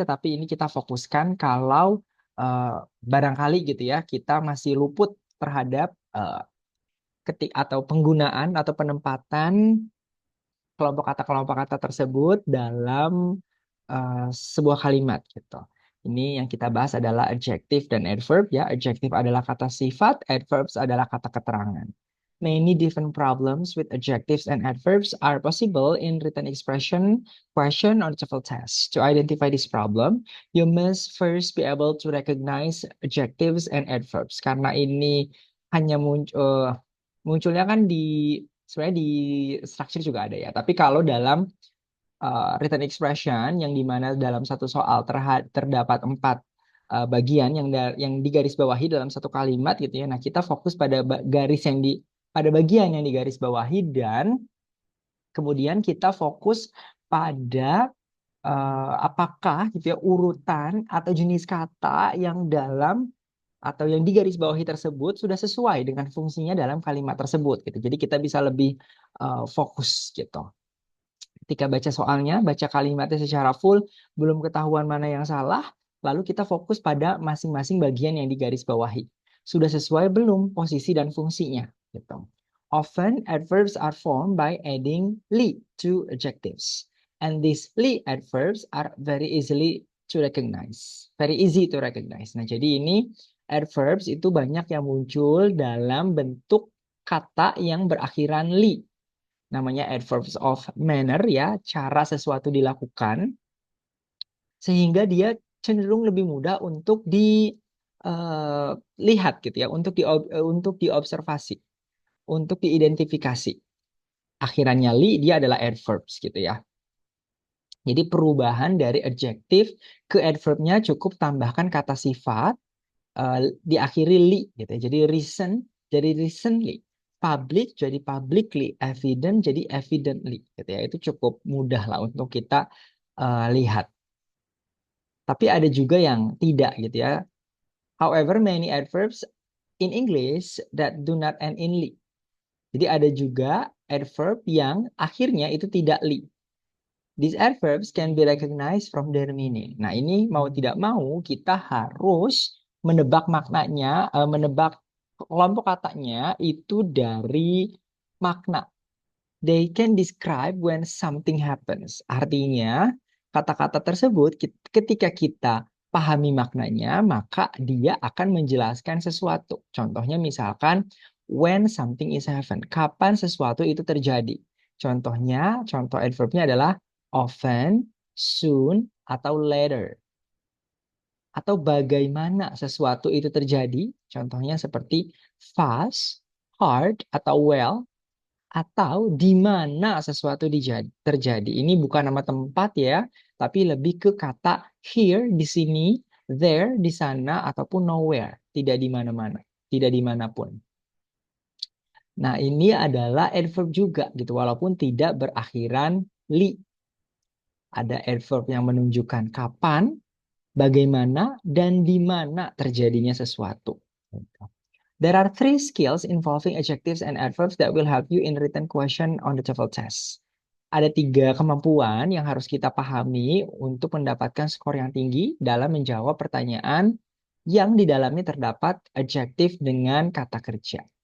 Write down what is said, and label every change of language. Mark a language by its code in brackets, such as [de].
[id] Tetapi ini kita fokuskan kalau eh, barangkali gitu ya kita masih luput terhadap ketik atau penggunaan atau penempatan kelompok kata tersebut dalam sebuah kalimat gitu. Ini yang kita bahas adalah adjective dan adverb ya. Adjective adalah kata sifat, adverbs adalah kata keterangan. [en] Many different problems with adjectives and adverbs are possible in written expression, question, or TOEFL test. To identify this problem, you must first be able to recognize adjectives and adverbs. [id] Karena ini hanya munculnya kan sebenarnya di structure juga ada ya. Tapi kalau dalam written expression yang dimana dalam satu soal terdapat empat bagian yang digarisbawahi dalam satu kalimat gitu ya. Nah, kita fokus pada garis yang pada bagian yang digarisbawahi dan kemudian kita fokus pada apakah gitu ya urutan atau jenis kata yang dalam atau yang digarisbawahi tersebut sudah sesuai dengan fungsinya dalam kalimat tersebut gitu. Jadi kita bisa lebih fokus gitu. Ketika baca soalnya, baca kalimatnya secara full, belum ketahuan mana yang salah, lalu kita fokus pada masing-masing bagian yang digarisbawahi. Sudah sesuai belum posisi dan fungsinya? Gitu. [en] Often, adverbs are formed by adding "li" to adjectives. And these "li" adverbs are very easily to recognize. Very easy to recognize. [id] Nah, jadi ini adverbs itu banyak yang muncul dalam bentuk kata yang berakhiran "li", namanya adverbs of manner ya, cara sesuatu dilakukan sehingga dia cenderung lebih mudah untuk dilihat gitu ya, untuk diobservasi, untuk diidentifikasi. Akhirannya li dia adalah adverbs gitu ya. Jadi perubahan dari adjektif ke adverbnya cukup tambahkan kata sifat diakhiri li gitu ya. Jadi recent jadi recently, public jadi publicly, evident jadi evidently gitu ya. Itu cukup mudah lah untuk kita lihat. Tapi ada juga yang tidak gitu ya. [en] However, many adverbs in English that do not end in li. [id] Jadi ada juga adverb yang akhirnya itu tidak li. [en] These adverbs can be recognized from their meaning. [id] Nah, ini mau tidak mau kita harus menebak maknanya, menebak kelompok katanya itu dari makna. [en] They can describe when something happens. [id] Artinya, kata-kata tersebut ketika kita pahami maknanya, maka dia akan menjelaskan sesuatu. Contohnya misalkan [en] when something is happen. [id] Kapan sesuatu itu terjadi. Contohnya, contoh adverbnya adalah often, soon, atau later. Atau bagaimana sesuatu itu terjadi. Contohnya seperti fast, hard, atau well, atau di mana sesuatu terjadi. Ini bukan nama tempat ya, tapi lebih ke kata here di sini, there di sana, ataupun nowhere, tidak di mana-mana, tidak dimanapun. Nah, ini adalah adverb juga gitu, walaupun tidak berakhiran li. Ada adverb yang menunjukkan kapan, bagaimana, dan di mana terjadinya sesuatu. [en] There are three skills involving adjectives and adverbs that will help you in written question on the TOEFL test. [id] Ada tiga kemampuan yang harus kita pahami untuk mendapatkan skor yang tinggi dalam menjawab pertanyaan yang di dalamnya terdapat adjektif dengan kata kerja.